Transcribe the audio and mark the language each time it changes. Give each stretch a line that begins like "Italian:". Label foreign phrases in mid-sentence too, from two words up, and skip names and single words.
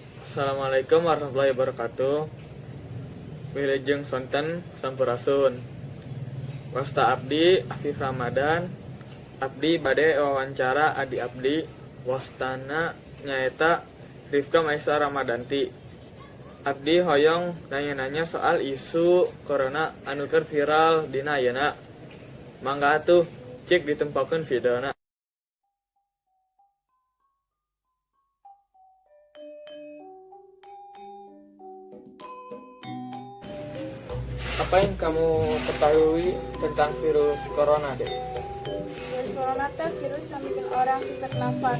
Arabic: السلام عليكم ورحمة الله وبركاته.
Sundanese: Wilujeng sonten sampurasun. Wasta abdi Afif Ramadan. Abdi bade wawancara adi abdi. Wastana nyaeta Rifka Maisa Ramadanti. Abdi hoyong nanya-nanya soal isu corona anu keur viral dina ayeuna. Mangga atuh cek ditempokeun videona.
Indonesian: Apa yang kamu ketahui tentang virus corona, Dek? Virus corona itu virus yang bikin orang sesak nafas,